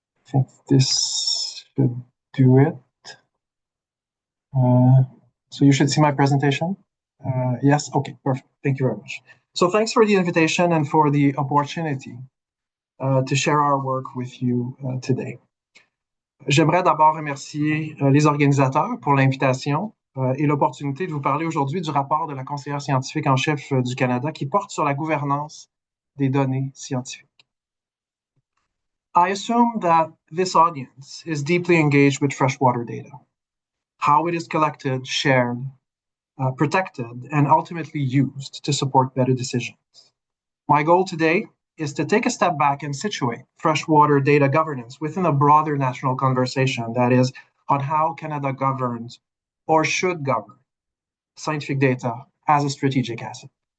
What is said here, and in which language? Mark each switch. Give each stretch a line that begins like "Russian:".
English: I think this should do it. So you should see my presentation. Yes, okay, perfect. Thank you very much. So thanks for the invitation and for the opportunity to share our work with you today.
French: J'aimerais d'abord remercier les organisateurs pour l'invitation et l'opportunité de vous parler aujourd'hui du rapport de la conseillère scientifique en chef du Canada qui porte sur la gouvernance des données scientifiques.
English: I assume that this audience is deeply engaged with freshwater data, how it is collected, shared, protected, and ultimately used to support better decisions. My goal today is to take a step back and situate freshwater data governance within a broader national conversation, that is, on how Canada governs or should govern scientific data as a strategic asset.